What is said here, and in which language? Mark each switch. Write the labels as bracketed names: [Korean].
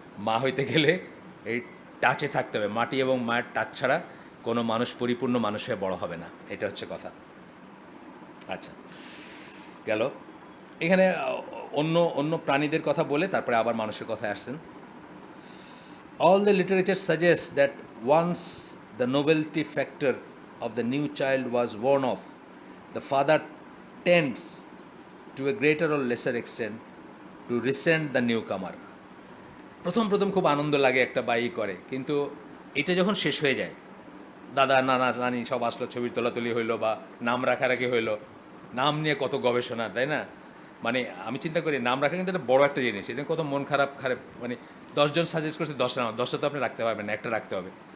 [Bangla] মা হইতে গেলে এই টাচে থাকতে হবে, মাটি এবং মায়ের টাচ ছাড়া কোনো মানুষ পরিপূর্ণ মানুষ হয়ে বড় হবে না, এটা হচ্ছে কথা। আচ্ছা গেল, এখানে অন্য প্রাণীদের কথা বলে তারপরে আবার মানুষের কথায় আসছেন। [English] All the literature suggests that once the novelty factor of the new child was worn off, the father tends to a greater or lesser extent to resent the newcomer. [Bangla] প্রথম খুব আনন্দ লাগে একটা বাই করে, কিন্তু এটা যখন শেষ হয়ে যায়, দাদা নানা নানি সব আসলো, ছবির তোলাতুলি হইলো বা নাম রাখারাখি হইলো। নাম নিয়ে কত গবেষণা, তাই না? মানে আমি চিন্তা করি নাম রাখা কিন্তু একটা বড় একটা জিনিস, এটা কত মন খারাপ খারাপ, মানে 10 জন সাজেস্ট করছে 10টা নাম, 10টা তো আপনি রাখতে পারবেন না, একটা রাখতে হবে।